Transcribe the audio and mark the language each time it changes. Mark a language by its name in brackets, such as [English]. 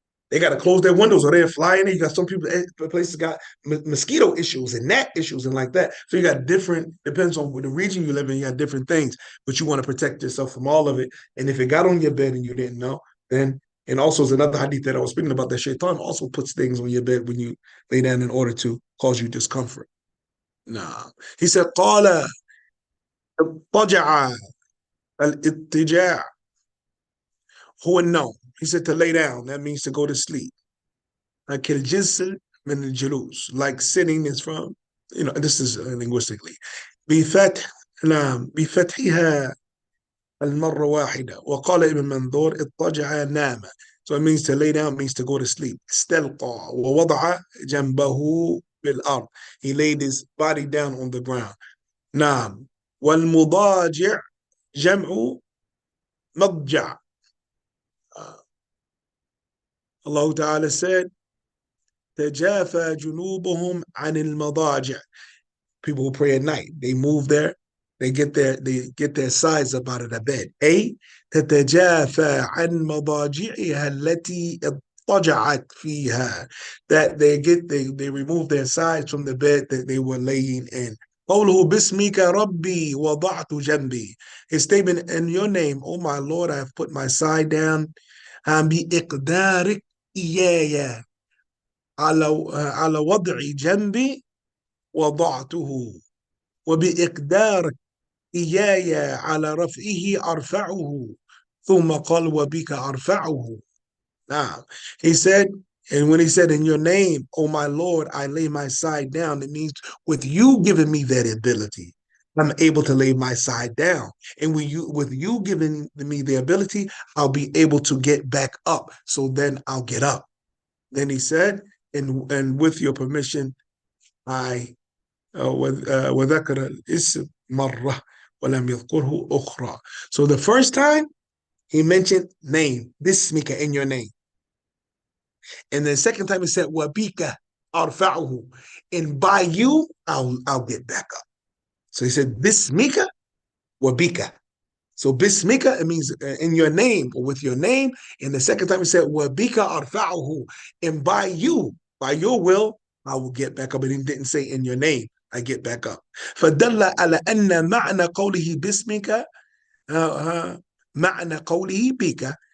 [English] They got to close their windows or they're flying in. You got some people, places got mosquito issues and gnat issues and like that. So you got different, depends on the region you live in, you got different things, but you want to protect yourself from all of it. And if it got on your bed and you didn't know, then And also, there's another hadith that I was speaking about that Shaitan also puts things on your bed when you lay down in order to cause you discomfort. Nah. He said, [Arabic] قال اضطجع الاضطجاع هو النوم. [English] He said to lay down, that means to go to sleep. Like [Arabic] الجلسة من الجلوس, [English] like sitting is from, this is linguistically. [Arabic] بفتح نعم بفتحها المرة واحدة. وقال ابن منظور اضطجع نام. [English] So it means to lay down, means to go to sleep. [Arabic] استلقى ووضع جنبه بالأرض. [English] He laid his body down on the ground. [Arabic] نعم. والمضاجع جمع مضجع. [English] Allah Ta'ala said, [Arabic] تجافى جنوبهم عن المضاجع. [English] People who pray at night, they get their sides up out of the bed. [Arabic] A تتجافى عن مضاجعها التي اضطجعت فيها. [English] That they remove their sides from the bed that they were laying in. [Arabic] قوله باسمك ربي وضعت جنبي. [English] His statement, in your name, oh my Lord, I have put my side down. [Arabic] بإقدارك إياي على وضع جنبي وضعته وبإقدارك إياي على رفعه أرفعه ثم قال وبك أرفعه. [English] Now, he said, and when he said, in your name, oh my Lord, I lay my side down, it means with you giving me that ability, I'm able to lay my side down. And with you giving me the ability, I'll be able to get back up. So then I'll get up. Then he said, and with your permission, I [Arabic] وذكر الاسم مرة ولم يذكره أخرى. [English] So the first time he mentioned name, باسمك, in your name. And the second time he said [Arabic] وبك أرفعه, [English] and by you I'll get back up. So he said باسمك وبك. So bismika, it means in your name or with your name. And the second time he said wabika arfa'uhu, and by your will, I will get back up. And he didn't say in your name, I get back up. [Arabic] فدل على أن معنى قوله باسمك معنى قوله بك.